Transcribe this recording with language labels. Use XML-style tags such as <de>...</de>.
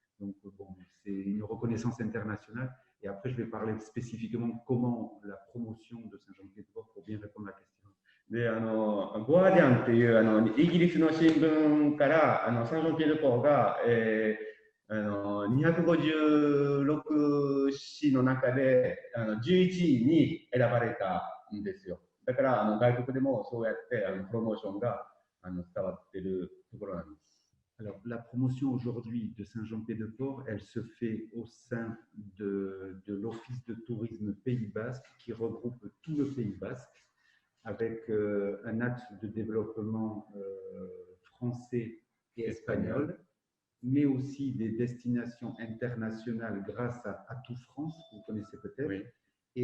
<fr>Donc, bon, c'est une reconnaissance internationale. Et après, je vais parler spécifiquement comment la promotion de Saint-Jean-Pied-de-Port pour bien répondre à la question.</fr> <ja>で、ゴアディアンっていうイギリスの新聞からサンジョンピエデポーが、256市の中で11位に選ばれたんですよ。だから外国でもそうやってプロモーションが伝わっているところなんです。</ja> <fr>Alors, la promotion aujourd'hui de Saint-Jean-Pied-de-Port, elle se fait au sein de l'Office de tourisme Pays Basque qui regroupe tout le Pays Basque avec un axe de développement français et espagnol, mais aussi des destinations internationales grâce à Tout France, vous connaissez peut-être. Oui.</fr>